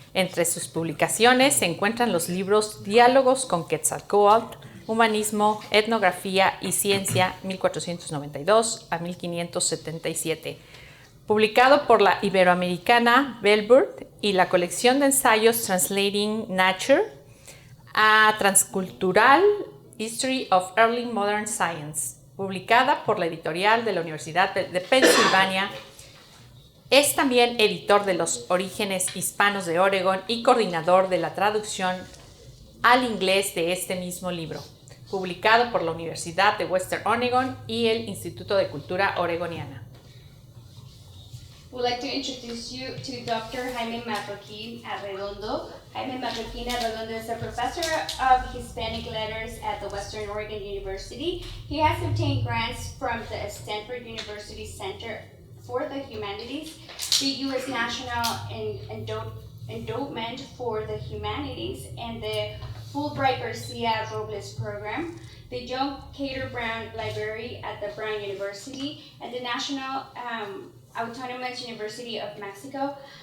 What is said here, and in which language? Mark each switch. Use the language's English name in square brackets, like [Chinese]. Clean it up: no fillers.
[Spanish] Entre sus publicaciones se encuentran los libros Diálogos con Quetzalcóatl, Humanismo, Etnografía y Ciencia, 1492 a 1577, publicado por la Iberoamericana Bellbird, y la colección de ensayos Translating Nature, a Transcultural History of Early Modern Science, publicada por la editorial de la Universidad de Pensilvania. Es también editor de los Orígenes hispanos de Oregón y coordinador de la traducción al inglés de este mismo libro, publicado por la Universidad de Western Oregon y el Instituto de Cultura Oregoniana. [English] We'd like to introduce you to Dr. Jaime Marroquín Arredondo. Jaime Marroquín Arredondo is a professor of Hispanic Letters at the Western Oregon University. He has obtained grants from the Stanford University Center for the Humanities, the U.S. National Endowment for the Humanities, and the Fulbright Garcia Robles Program, the John Cater Brown Library at the Brown University, and the National Autonomous University of Mexico.